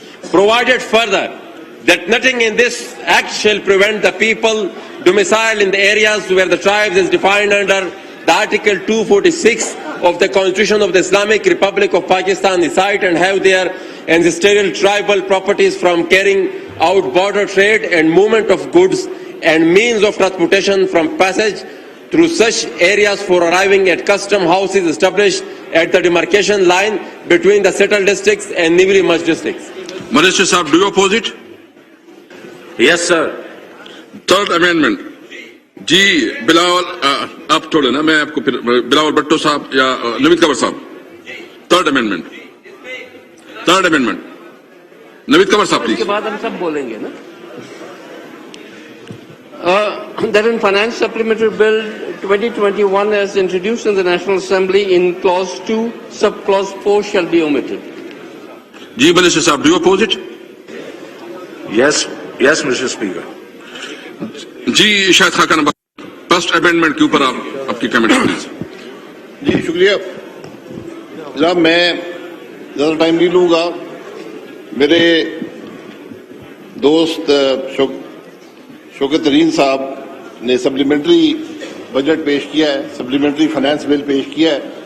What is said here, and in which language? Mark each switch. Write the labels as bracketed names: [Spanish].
[English] Provided further that nothing in this act shall prevent the people domiciled in the areas where the tribes is defined under the Article 246 of the Constitution of the Islamic Republic of Pakistan reside and have their ancestral tribal properties from carrying out border trade and movement of goods and means of transportation from passage through such areas for arriving at custom houses established at the demarcation line between the settled districts and newly merged districts. Minister Saab, do you oppose it? Yes, sir. Third amendment. [Urdu] جی بلاول آپ تھوڑے نا میں آپ کو پھر بلاول بٹو صاحب یا نوید کنور صاحب. تھرڈ امینڈمنٹ نوید کنور صاحب پلیز. اس کے بعد ہم سب بولیں گے نا. [English] That in Finance Supplementary Bill 2021 as introduced in the National Assembly, in Clause 2, Sub-Clause 4 shall be omitted. جی Minister صاحب, do you oppose it? Yes, Mr. Speaker. [Urdu] جی Shahid خاکان first amendment کے اوپر آپ کی کمنٹ پلیز. جی شکریہ جناب. میں زیادہ time نہیں لوں گا. میرے دوست شوکت ترین صاحب نے سپلیمنٹری بجٹ پیش کیا ہے, سپلیمنٹری فائنانس بل پیش کیا ہے.